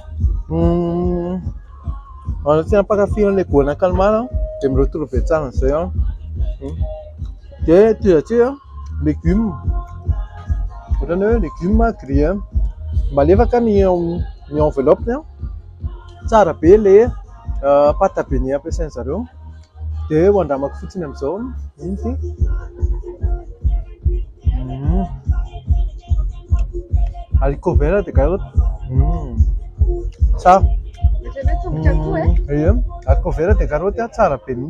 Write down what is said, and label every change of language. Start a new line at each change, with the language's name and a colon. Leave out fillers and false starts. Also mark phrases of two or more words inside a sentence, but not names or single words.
Malagasy: Tena mpankafy le goana calmar dia miretrouver tsara an'izay. Dia toizantsika légumes. Ohatrany hoe
French: légumes grillés.
Malagasy: Malefaka ny enveloppe tsara be le
French: pâte à beignet
Malagasy: ampiasainy zareo. Dia ho andramako fotsiny amin'izao iny ity.
French: Haricot vert de carotte.
Malagasy: Tsara.
French: Haricot vert de carotte
Malagasy: tsara be mihitsy.